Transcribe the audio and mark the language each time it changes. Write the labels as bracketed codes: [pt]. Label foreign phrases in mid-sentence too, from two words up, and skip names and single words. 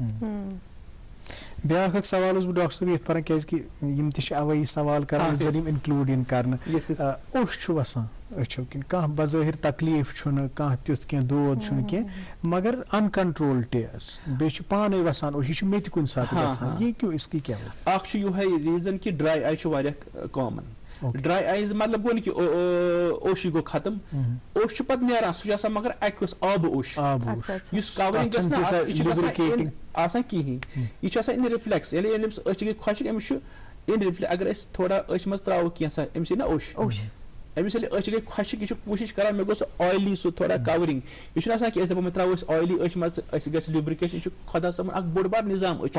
[ks] بیٛاکھ اکھ سوال اوس بہٕ ڈاکٹر صٲب یتھ پران کیازِ کہِ یِم تہِ چھِ اوے سوال کران زن یِم انکلوٗڈ یِن کرنہٕ اوٚش چھُ وسان أچھو کِنۍ کانٛہہ بظٲہِر تکلیٖف چھُنہٕ کانٛہہ تیُتھ کینٛہہ دود چھُنہٕ کینٛہہ مگر انکنٹرول ٹیس بیٚیہِ چھُ پانے وسان اوٚش یہِ چھُ مےٚ تہِ کُنہِ ساتہٕ گژھان یہِ [ur] کیوں اس کی [ks] کیٛاہ اکھ چھُ یِہوے ریٖزن کہِ [en] dry eye [ks] چھُ واریاہ کامن [en] dry eyes [ks] مطلب گوٚو نہٕ کہِ اوشی گوٚو ختم اوٚش چھُ پتہٕ نیران سُہ چھُ آسان مگر اکوس آبہٕ اوٚش یُس کورِنگ گژھِ نہٕ آسان کِہینۍ یہِ چھُ آسان [en] in reflex [ks] ییٚلہِ أمِس أچھ گٔے خۄشِک أمِس چھُ [en] in reflex [ks] اگر أسۍ تھوڑا أچھ منٛز ترٛاوو کینٛژھا أمِس یی نا اوٚش أمِس ییٚلہِ أچھ گٔے خۄشِک یہِ چھُ کوٗشِش کران مےٚ گوٚژھ آیلی سُہ تھوڑا کورِنگ یہِ چھُنہٕ آسان کہِ أسۍ دپو مےٚ ترٛاوو أسۍ آیلی أچھ منٛز تہٕ أسۍ گژھِ لِبرِکیشن یہِ چھُ خۄدا صٲبن اکھ بوٚڑ بار نظام أچھ